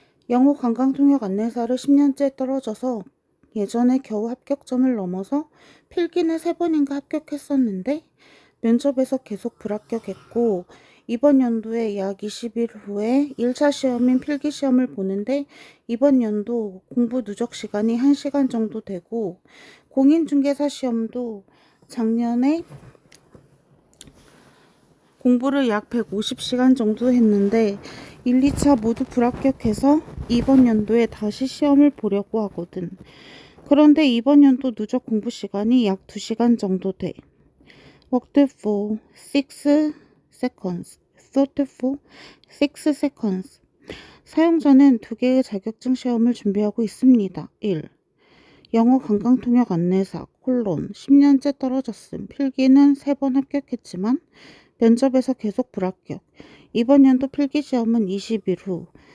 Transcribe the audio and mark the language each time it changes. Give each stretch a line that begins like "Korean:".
Korean: 영어 관광통역 안내사를 10년째 떨어져서 예전에 겨우 합격점을 넘어서 필기는 3번인가 합격했었는데 면접에서 계속 불합격했고, 이번 연도에 약 20일 후에 1차 시험인 필기시험을 보는데 이번 연도 공부 누적 시간이 1시간 정도 되고, 공인중개사 시험도 작년에 공부를 약 150시간 정도 했는데 1, 2차 모두 불합격해서 이번 연도에 다시 시험을 보려고 하거든. 그런데 이번 연도 누적 공부 시간이 약 2시간 정도 돼.
English: Worked for 6 seconds, thought for 6 seconds.
Korean: 사용자는 2개의 자격증 시험을 준비하고 있습니다. 1. 영어 관광통역 안내사, 10년째 떨어졌음. 필기는 3번 합격했지만 면접에서 계속 불합격. 이번 연도 필기시험은 20일 후.